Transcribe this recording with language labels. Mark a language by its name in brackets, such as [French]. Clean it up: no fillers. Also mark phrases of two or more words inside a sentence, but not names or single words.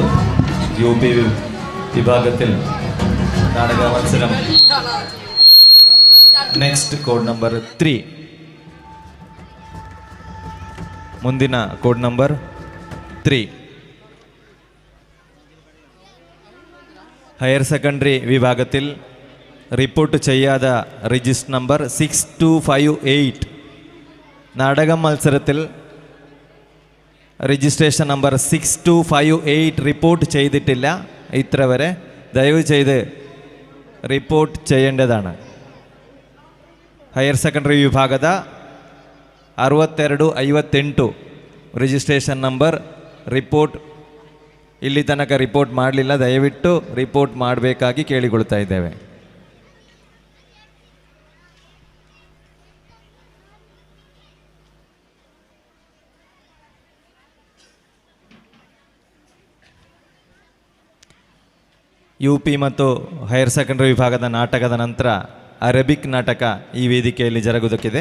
[Malayalam] യുപി വിഭാഗത്തിൽ നാടക മത്സരം [English] next code number 3. [Malayalam] ಮುಂದಿನ [English] code number [Malayalam] 3 [English] higher secondary [Malayalam] വിഭാഗത്തിൽ റിപ്പോർട്ട് ചെയ്യാത്ത [English] register number [Malayalam] 6258 നാടക മത്സരത്തിൽ [English] registration number [Malayalam] 6258 റിപ്പോർട്ട് ചെയ്തിട്ടില്ല. ഇത്ര വരെ ദയവ് ചെയ്ത് റിപ്പോർട്ട് ചെയ്യേണ്ടതാണ്. [English] higher secondary [Kannada] ವಿಭಾಗದ 6258 [English] registration number report [Kannada] ಇಲ್ಲಿ ತನಕ ರಿಪೋರ್ಟ್ ಮಾಡಲಿಲ್ಲ. ದಯವಿಟ್ಟು ರಿಪೋರ್ಟ್ ಮಾಡಬೇಕಾಗಿ ಕೇಳಿಕೊಳ್ತಾ ಇದ್ದೇವೆ. ಯುಪಿ ಮತ್ತು [English] higher secondary [Kannada] ವಿಭಾಗದ ನಾಟಕದ ನಂತರ ಅರೇಬಿಕ್ ನಾಟಕ ಈ ವೇದಿಕೆಯಲ್ಲಿ ಜರುಗುವುದಕ್ಕಿದೆ.